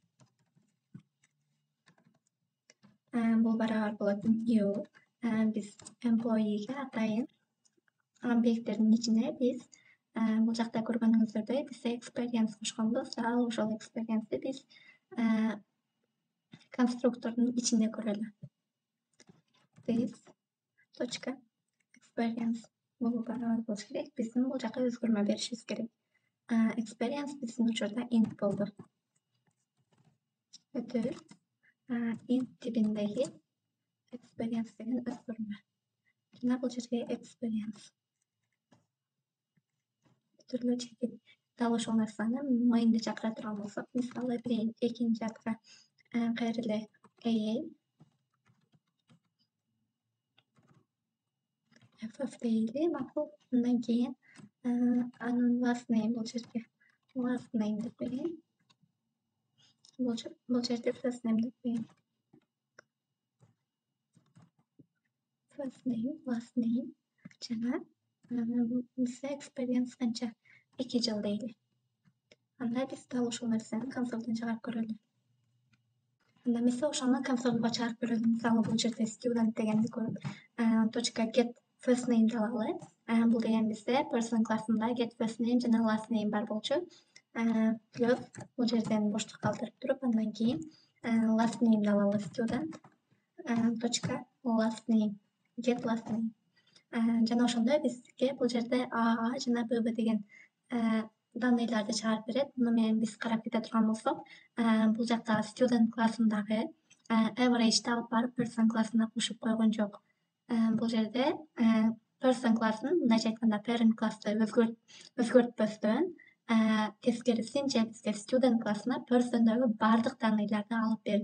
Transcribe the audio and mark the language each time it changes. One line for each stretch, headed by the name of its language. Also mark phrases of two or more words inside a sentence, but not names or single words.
Kyrgyz: Бул барабар болот new. Биз employee'ге атайын объекттердин ичине биз бул жакта көргөнүңүздөрдөй биз experience кошконбуз. Ал ошол experience'ти биз конструктордун ичинде көрөлү. This.experience бул барабар болуш керек. Биздин бул жака өзгөрмө беришибиз керек. Experience биздин учурда int болду. Өтөр int типиндеги experience деген өзгөрмө. Жана бул жерге experience түрлүү чекит. Дал ошол нерсени main'ди чакыра турган болсок, мисалы, экинчи атка кайра эле AA FF дейли, макул. Андан кийин анын
English: last name
Kyrgyz: бул жерге
English: last name
Kyrgyz: деп коеюн. Бул жерде
English: first name
Kyrgyz: деп коеюн.
English: First name, last name
Kyrgyz: жана бизде experience канча 2 жыл дейли. Анда биз дал ушул нерсени консолдон чыгарып көрөлү. Анда эмесе ошону консолго чыгарып көрөлү. Мисалы, бул жерде student дегенди көрүп,
English: .get first name алалы.
Kyrgyz: Бул деген бизде person классында
English: get first name
Kyrgyz: жана
English: last name
Kyrgyz: бар болчу. Плюс бул жерден боштук калтырып туруп, андан кийин
English: last name
Kyrgyz: алалы student точка
English: last name get last name.
Kyrgyz: Жана ошондой бизге бул жерде А жана ББ деген данныйларды чыгарып берет. Муну менен биз карап кете турган болсок, бул жакта student классындагы average алып барып person классына кошуп койгон жок. Бул жерде person классын мындайча айтканда parent классты өзгөртпөстөн тескерисинче бизге student классына personдогу баардык данныйларды алып берди.